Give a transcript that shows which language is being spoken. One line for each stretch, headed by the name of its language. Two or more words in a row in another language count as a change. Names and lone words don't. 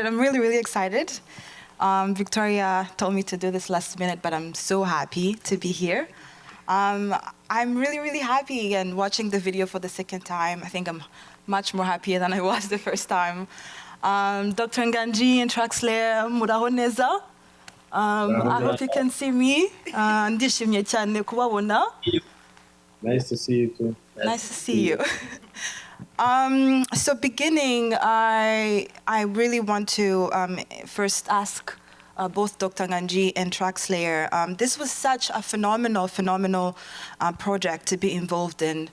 English: I'm really, really excited. Victoria told me to do this last minute, but I'm so happy to be here. I'm really, really happy, and watching the video for the second time, I think I'm much more happier than I was the first time. Dr. Nganji and Trackslayer,
Kinyarwanda: muraho neza.
English: I hope you can see me.
Kinyarwanda: Ndishimye cyane kubabona.
English: Nice to see you too. Nice to see you. So beginning, I really want to first ask both Dr. Nganji and Trackslayer. This was such a phenomenal project to be involved in.